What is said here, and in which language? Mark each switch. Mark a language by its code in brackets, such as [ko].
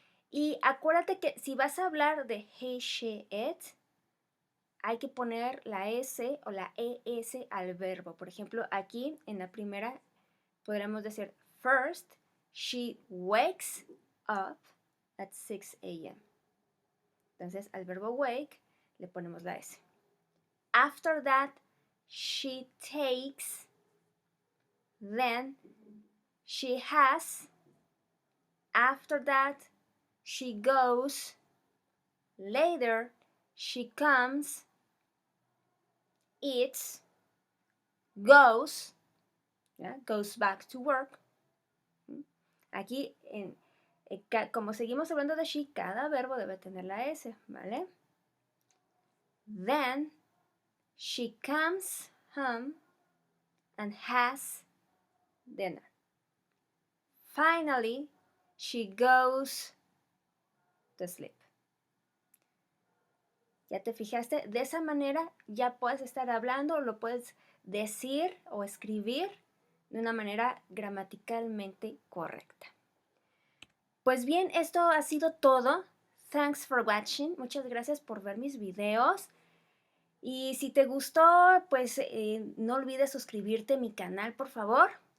[es] Y acuérdate que si vas a hablar de he, she, it, hay que poner la S o la ES al verbo. Por ejemplo, aquí en la primera podríamos decir first, she wakes up at 6 a.m. Entonces, al verbo wake le ponemos la S. [en] After that, she takes, then she has, after that, she goes, later, she comes, eats, goes, [es] ¿ya? [en] Goes back to work. [es] Aquí, como seguimos hablando de she, cada verbo debe tener la S, ¿vale? [en] Then, she comes home and has dinner. Finally, she goes to sleep. [es] ¿Ya te fijaste? De esa manera ya puedes estar hablando o lo puedes decir o escribir de una manera gramaticalmente correcta. Pues bien, esto ha sido todo. [en] Thanks for watching. [es] Muchas gracias por ver mis videos. Y si te gustó, pues no olvides suscribirte a mi canal, por favor.